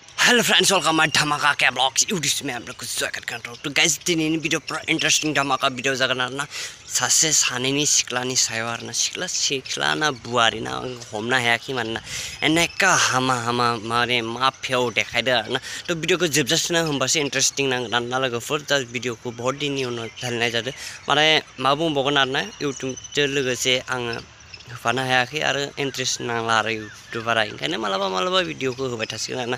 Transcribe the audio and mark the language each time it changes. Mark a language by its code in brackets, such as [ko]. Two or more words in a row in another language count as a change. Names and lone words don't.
[en] Hello friends, welcome my [hi] धमाका के ब्लॉग्स यूट्यूब में आप लोग को स्वागत करता हूँ। [brx] तो गाइस दिनैनि भिडियो पुरा इंट्रेस्टिंग धमाका भिडियो जागोन आरोना सासे सानैनि सिख्लानि सायाव आरोना सिख्ला ना बुआरि ना हमनो हायाखै मानोना एनेका हामा माने माफियाव देखायदो आरोना। तो भिडियोखौ जोबजासिम होमबासो इंट्रेस्टिं नांगोन आरोना लोगोफोर। दा भिडियोखौ बहुत दिननि उनाव ढालिनाय जादों माने मा बुंबावगोन आरोना यूट्यूबजों लोगोसे आङो होफानो हायाखै आरो इन्ट्रेस्ट नांला आरो यूट्यूबारा ओंखायनो मालाबा भिडियोखौ होबाय थासिगोन आरोना।